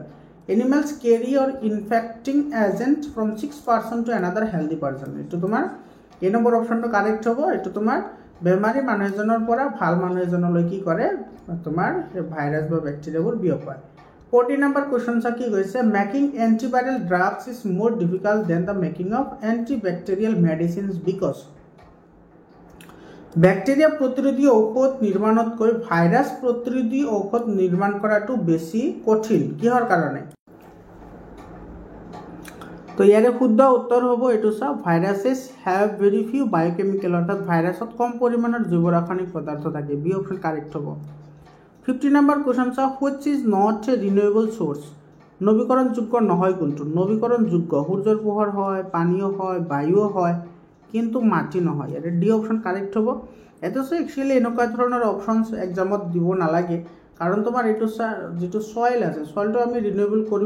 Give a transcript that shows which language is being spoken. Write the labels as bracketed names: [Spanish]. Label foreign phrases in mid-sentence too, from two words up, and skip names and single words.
[English] animals carry or infecting agent from 6 person to another healthy person, [Assamese] এইটো তোমাৰ এ নম্বৰ অপশ্যনটো কাৰেক্ট হ'ব, এইটো তোমাৰ বেমাৰী মানুহ এজনৰ পৰা ভাল মানুহ এজনলৈ কি কৰে তোমাৰ ভাইৰাছ বা বেক্টেৰিয়াবোৰ বিয়পায় 14 নম্বৰ কোৱেশ্চন কি কৈছে [English] making antiviral drugs is more difficult than the making of antibacterial medicines because [Assamese] বেক্টেৰিয়া প্ৰতিৰোধী ঔষধ নিৰ্মাণতকৈ ভাইৰাছ প্ৰতিৰোধী ঔষধ নিৰ্মাণ কৰাটো বেছি কঠিন কিহৰ কাৰণে তো ইয়াৰে শুদ্ধ উত্তৰ হ'ব এইটো চাও [English] viruses have very few biochemical [Assamese] অৰ্থাৎ ভাইৰাছত কম পৰিমাণৰ জৈৱ ৰাসায়নিক পদাৰ্থ থাকে বি অপশ্যন কাৰেক্ট হ'ব 50 নম্বৰ কোৱেশ্চন চাও [English] which is not a renewable source [Assamese] নৱীকৰণযোগ্য নহয় কোনটো নৱীকৰণযোগ্য সূৰ্যৰ পোহৰ হয় পানীও হয় বায়ুও হয় কিন্তু মাটি নহয় ইয়াৰে ডি অপশ্যন কাৰেক্ট হ'ব এটা [English] so actually [Assamese] এনেকুৱা ধৰণৰ [English] options exam [Assamese] দিব নালাগে কাৰণ তোমাৰ এইটো যেটো সয়েল আছে সয়েলটো আমি ৰিনিউৱেবল কৰিব